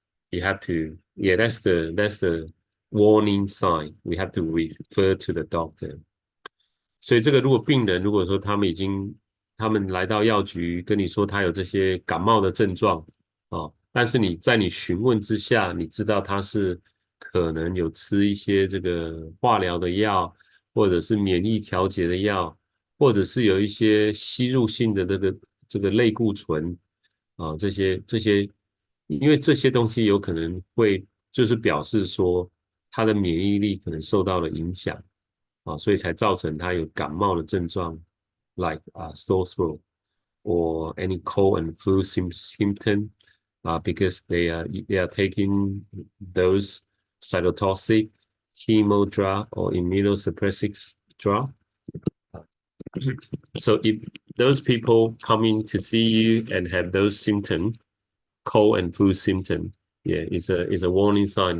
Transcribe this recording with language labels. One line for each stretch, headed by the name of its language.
English: Yeah, that's the warning sign. We have to refer to the doctor.
Chinese: 所以这个如果病人如果说他们来到药局跟你说他有这些感冒的症状但是在你询问之下，你知道他是可能有吃一些这个化疗的药，或者是免疫调节的药，或者是有一些吸入性的这个类固醇这些，因为这些东西有可能会就是表示说他的免疫力可能受到了影响所以才造成他有感冒的症状 ，
English: like sore throat or any cold and flu symptom. Because they are taking those cytotoxic, chemo drug or immunosuppressive drug. So if those people coming to see you and have those symptoms, cold and flu symptom, yeah, is a warning sign.